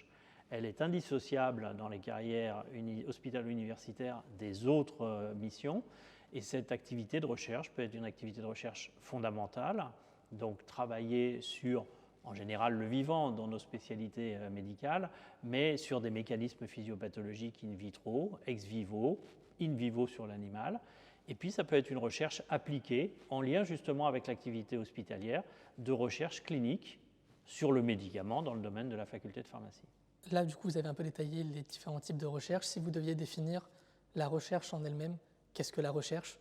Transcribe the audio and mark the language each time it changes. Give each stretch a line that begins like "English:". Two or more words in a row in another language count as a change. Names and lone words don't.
French: Elle est indissociable dans les carrières hospitalo-universitaires des autres missions. Et cette activité de recherche peut être une activité de recherche fondamentale, donc travailler sur, en général, le vivant dans nos spécialités médicales, mais sur des mécanismes physiopathologiques
Latin: in vitro, ex vivo, in vivo
French: sur l'animal. Et puis ça peut être une recherche appliquée en lien justement avec l'activité hospitalière de recherche clinique sur le médicament dans le domaine de la faculté de pharmacie. Là, du coup, vous avez un peu détaillé les différents types de recherche. Si vous deviez définir la recherche en elle-même, qu'est-ce que la recherche?